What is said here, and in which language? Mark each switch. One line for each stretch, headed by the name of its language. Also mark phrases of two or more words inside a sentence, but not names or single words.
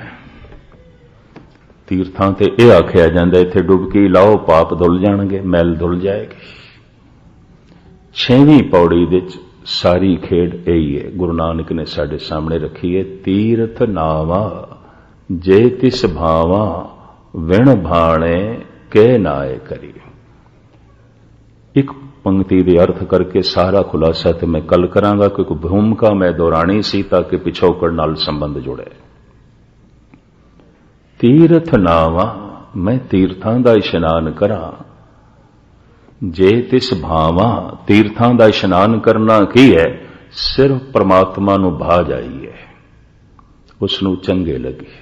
Punjabi: ਤੀਰਥਾਂ ਤੇ ਯਹ ਆਖਿਆ ਜਾਂਦਾ, ਇੱਥੇ ਡੁਬਕੀ ਲਾਓ ਪਾਪ ਧੁਲ ਜਾਣਗੇ, ਮੈਲ ਧੁਲ ਜਾਏਗੀ। 6ਵੀਂ ਪਉੜੀ ਵਿਚ ਸਾਰੀ ਖੇਡ ਯਹੀ ਹੈ, ਗੁਰੂ ਨਾਨਕ ਨੇ ਸਾਡੇ ਸਾਹਮਣੇ ਰੱਖੀ ਹੈ। ਤੀਰਥ ਨਾਵਾ ਜੇ ਤਿਸ ਭਾਵਾ, ਵਿਣ ਭਾਣੇ ਕੇ ਨਾਏ ਕਰੀ। ਇੱਕ ਪੰਕਤੀ ਦੇ ਅਰਥ ਕਰਕੇ ਸਾਰਾ ਖੁਲਾਸਾ ਤੋ ਮੈਂ ਕੱਲ੍ਹ ਕਰਾਂਗਾ, ਕਿਉਂਕਿ ਭੂਮਿਕਾ ਮੈਂ ਦੁਹਰਾਨੀ ਸੀ ਤਾਕਿ ਪਿਛੋਕੜ ਨਾਲ ਸੰਬੰਧ ਜੁੜੇ। ਤੀਰਥ ਨਾਵਾ, ਮੈਂ ਤੀਰਥਾਂ ਦਾ ਇਸ਼ਨਾਨ ਕਰਾਂ, ਜੇ ਤਿਸ ਭਾਵਾ। ਤੀਰਥਾਂ ਦਾ ਇਸ਼ਨਾਨ ਕਰਨਾ ਕੀ ਹੈ, ਸਿਰਫ਼ ਪਰਮਾਤਮਾ ਨੂੰ ਭਾ ਜਾਈਏ, ਉਸਨੂੰ ਚੰਗੇ ਲੱਗੇ।